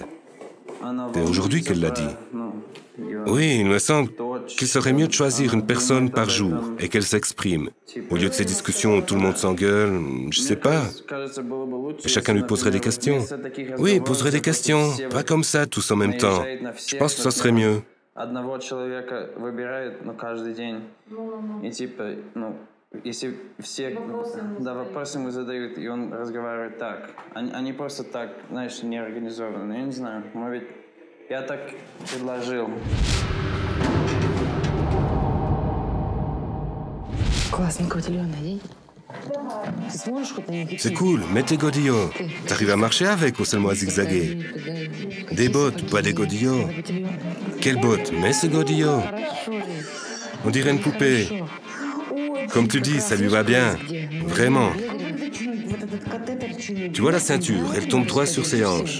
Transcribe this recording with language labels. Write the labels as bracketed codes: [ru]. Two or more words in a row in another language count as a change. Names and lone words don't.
[fr] C'est aujourd'hui qu'elle l'a dit. Oui, il me semble qu'il serait mieux de choisir une personne par jour et qu'elle s'exprime. Au lieu de ces discussions où tout le monde s'engueule, je sais pas. Chacun lui poserait des questions. Oui, poserait des questions, pas comme ça, tous en même temps. Je pense que ça serait mieux. [ru] Если все вопросы ему задают, и он разговаривает так, они просто так, знаешь, неорганизованно. Я не знаю, может быть, я так предложил. Классно, какой-то день. Ты сможешь хоть-нибудь? [fr] C'est cool, mets tes godillots. T'arrives à marcher avec ou seulement à zigzaguer? Des bottes, pas des godillots. Quelles bottes? Mets ces godillots. On dirait une poupée. Comme tu dis, ça lui va bien. Vraiment. Tu vois la ceinture, elle tombe droit sur ses hanches.